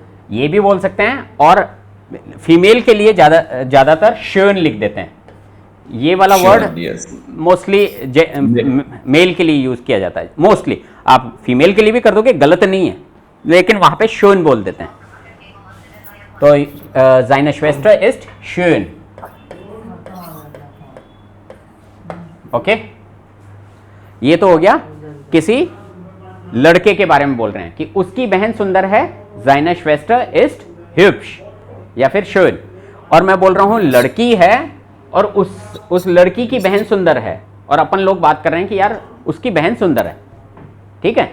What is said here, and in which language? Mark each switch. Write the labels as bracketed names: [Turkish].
[Hindi] ये भी बोल सकते हैं, और फीमेल के लिए ज्यादातर schön लिख देते हैं। ये वाला [German] Schön, [English] Word yes. [Hindi] Mostly mail के लिए यूज किया जाता है, मोस्टली। आप फीमेल के लिए भी कर दोगे, गलत नहीं है, लेकिन वहां पे schön बोल देते हैं। [German] तो seine Schwester ist schön, ओके। [Hindi] ये तो हो गया किसी लड़के के बारे में बोल रहे हैं कि उसकी बहन सुंदर है, [German] seine Schwester ist hübsch [Hindi] या फिर schön। और मैं बोल रहा हूं लड़की है और उस लड़की की बहन सुंदर है, और अपन लोग बात कर रहे हैं कि यार उसकी बहन सुंदर है, ठीक है।